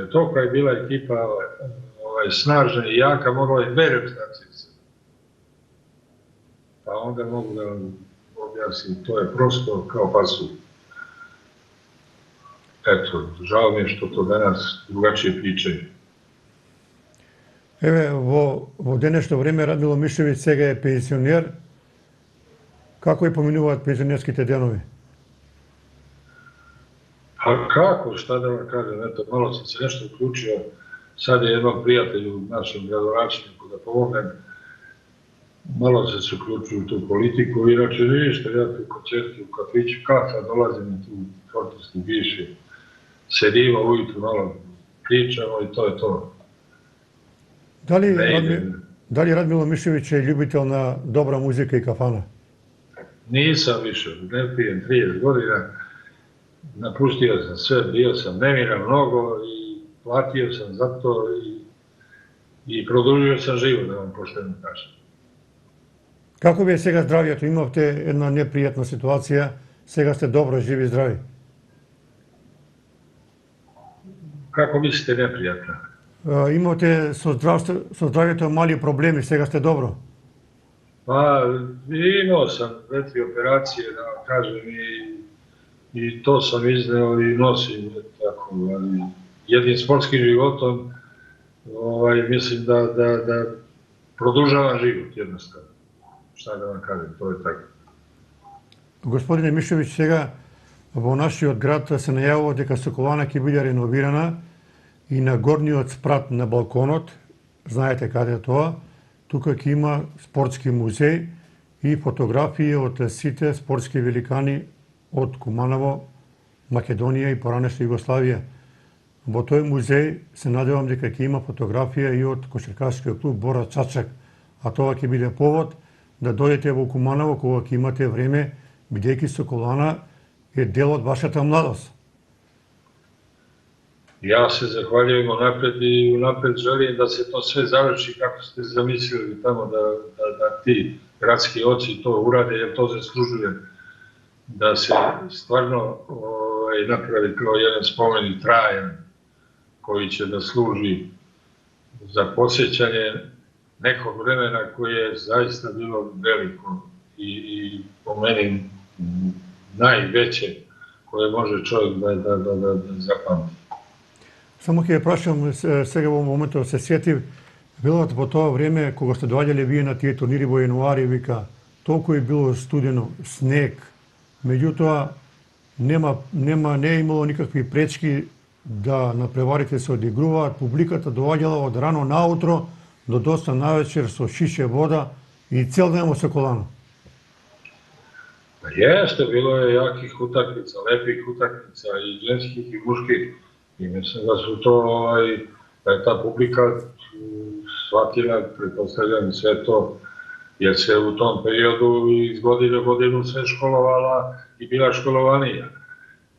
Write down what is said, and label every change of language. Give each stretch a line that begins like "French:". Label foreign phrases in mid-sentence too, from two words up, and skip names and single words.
Serbian: Jer toliko je bila ekipa snažna i jaka, mogla je 2 reprezentacije. Pa onda mogu da vam objasnim, to je prosto kao pasulj. Eto, žao mi je što to danas drugačije pričaju.
Macedonian: Еве, во денешно време Радмило Мишевиć сега е пензионер. Како и поминуваат пензионерските денови?
Serbian: A kako, šta da vam kažem, eto, malo sam se nešto uključio, sad je jednom prijatelju, našem gradonačelniku, da pomognem, malo sam se uključio u tu politiku, inače ništa, ja tu koncerti u kafiću, kafa, dolazim tu sportovski bivši, sedimo ujutru, malo pričamo i to je to.
Macedonian: Дали Радмило Мишевиć е љубител на добра музика и кафана?
Serbian: Nisam više, ne pijem 30 godina, napustio sam sve, bio sam nemiran mnogo i platio sam za to i produžio sam život, da vam pošteno kažem.
Macedonian: Како ви е сега здравјето? Имавте една непријатна ситуација, сега сте добро, живи и здрави.
Serbian: Kako mislite neprijatno?
Macedonian: Имавте со здравјето мали проблеми, сега сте добро.
Serbian: Pa imao sam 2-3 operacije, da vam kažem, i to sam izneo i nosim tako, jednim sportskim životom, mislim da produžavam život jednostavno. Šta da vam kažem, to je tako.
Macedonian: Господине Мишевиć, сега во нашиот град се најавува дека Соколана ќе биде реновирана и на горниот спрат на балконот, знаете каде е тоа, тука ќе има спортски музеј и фотографии од сите спортски великани од Куманово, Македонија и поранешна Југославија. Во тој музеј се надевам дека ќе има фотографија и од кошаркарскиот клуб Бора Чачак, а тоа ќе биде повод да дојдете во Куманово кога ќе имате време, бидејќи Соколана е дел од вашата младост.
Serbian: Ja se zahvaljujem unapred i unapred želim da se to sve završi kako ste zamislili tamo da ti gradski oci to urade, jer to zaslužuje da se stvarno napravi kao jedan spomenik trajan koji će da služi za posjećanje nekog vremena koje je zaista bilo veliko i po meni najveće koje može čovjek da zapamti.
Macedonian: Само ќе ја прашам сега во моментот се сетив, велат во тоа време кога сте доаѓале вие на тие турнири во јануари, вика, толку е било студено, снег, меѓутоа не е имало никакви пречки да напреварите се одигруваат, публиката доаѓала од рано наутро до доста навечер со шише вода и цел ден во Соколано.
Serbian: Jeste, bilo je jakih utakmica, lepih utakmica i ženskih i muških. I mislim da su to, da je ta publika shvatila, pretpostavljam sve to, jer se u tom periodu iz godine u godinu sve školovala i bila školovanija.